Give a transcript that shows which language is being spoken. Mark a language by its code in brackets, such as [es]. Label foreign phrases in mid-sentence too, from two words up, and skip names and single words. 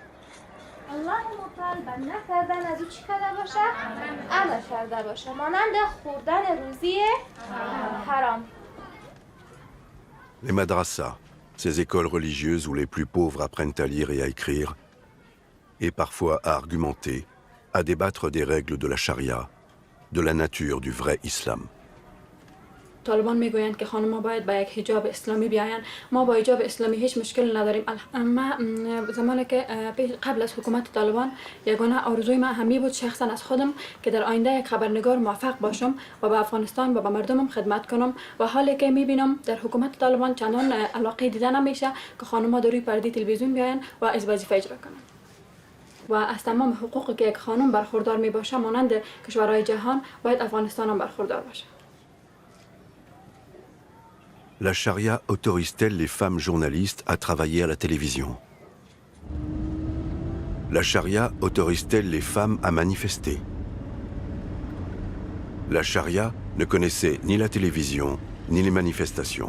[fr] Les madrasas, ces écoles religieuses où les plus pauvres apprennent à lire et à écrire, et parfois à argumenter, à débattre des règles de la charia, de la nature du vrai islam. [fa] طالبان میگویند که خانم‌ها باید با یک حجاب اسلامی بیایند. ما با حجاب اسلامی هیچ مشکل نداریم. اما زمانی که قبل از حکومت طالبان یگانه آرزوی من همی بود شخصا از خودم که در آینده یک خبرنگار موفق باشم و به افغانستان و به مردمم خدمت کنم و حالی که میبینم در حکومت طالبان چندان علاقه دیده نمیشه که خانم‌ها در روی پرده تلویزیون بیایند و از وظیفه اجرا کنند. و از تمام حقوقی که یک خانم برخوردار میباشه مانند کشورهای جهان باید افغانستان هم برخوردار باشه. [fr] La charia autorise-t-elle les femmes journalistes à travailler à la télévision? La charia autorise-t-elle les femmes à manifester? La charia ne connaissait ni la télévision, ni les manifestations.